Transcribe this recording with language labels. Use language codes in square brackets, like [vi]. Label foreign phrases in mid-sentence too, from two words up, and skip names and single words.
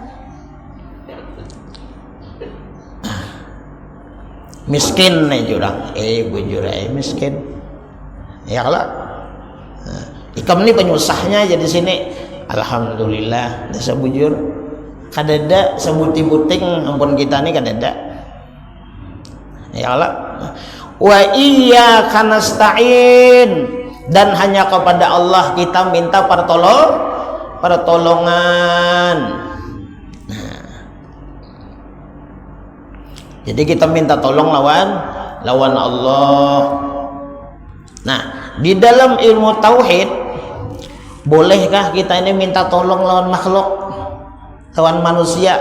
[bjn] Miskin nih jurang, bujur miskin. Ya kalau ikam ini penyusahnya jadi sini. Alhamdulillah, desa bujur. Kadada sebuting-buting ampun kita nih kadada. [ar] Ya Allah. Wa iyyaka nasta'in, [id] dan hanya kepada Allah kita minta pertolongan. [bjn] Nah, jadi kita minta tolong lawan Allah. Nah, di dalam ilmu tauhid, bolehkah kita ini minta tolong lawan makhluk, lawan manusia?